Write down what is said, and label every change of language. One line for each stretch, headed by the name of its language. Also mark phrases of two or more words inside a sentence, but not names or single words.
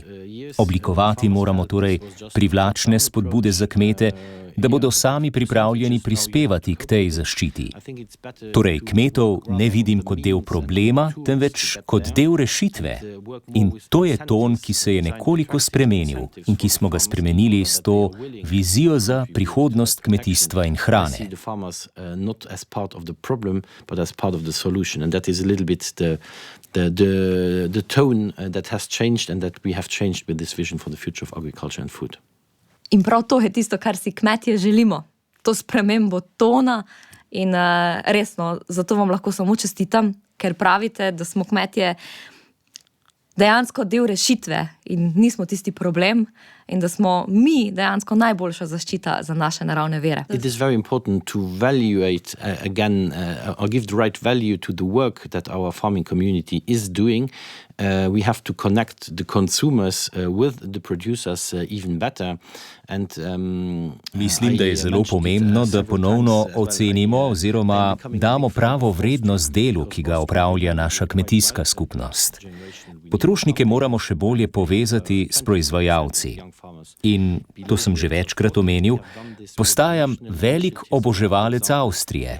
Slovenian: Oblikovati moramo torej privlačne spodbude za kmete, da bodo sami pripravljeni prispevati k tej zaščiti. Torej, kmetov ne vidim kot del problema, temveč kot del rešitve. In to je ton, ki se je nekoliko spremenil in ki smo ga spremenili s to vizijo za prihodnost kmetijstva in hrane.
English: The tone that has changed and that we have changed with this vision for the future of agriculture and food.
Slovenian: In prav to je tisto, kar si kmetje želimo. To spremembo tona in resno, zato vam lahko samo čestitam, ker pravite, da smo kmetje dejansko del rešitve in nismo tisti problem in da smo mi dejansko najboljša zaščita za naše naravne vire.
English: It is very important to evaluate again or give the right value to the work that our farming community is doing. We have to connect the consumers with the producers even better.
Slovenian: Mislim, da je zelo pomembno, da ponovno ocenimo oziroma damo pravo vrednost delu, ki ga opravlja naša kmetijska skupnost. Potrošnike moramo še bolje povezati s proizvajalci. In, to sem že večkrat omenil, postajam velik oboževalec Avstrije.